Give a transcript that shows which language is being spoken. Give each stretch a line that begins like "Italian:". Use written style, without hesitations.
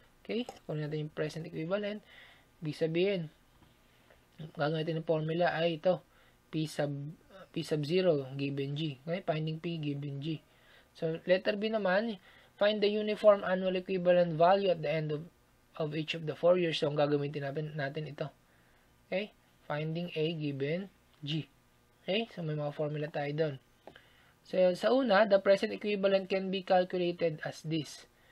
Filipino: Okay? Kung natin yung present equivalent, ibig sabihin, gagawin natin yung formula ay ito.
English: P sub 0 given G. Okay? Finding P given G. So, letter B naman, find the uniform annual equivalent value at the end of each of the 4 years.
Filipino: So, ang gagamitin natin ito. Okay? Finding A given G. Okay? So, may mga formula tayo doon.
English: So, sa una, the present equivalent can be calculated as this.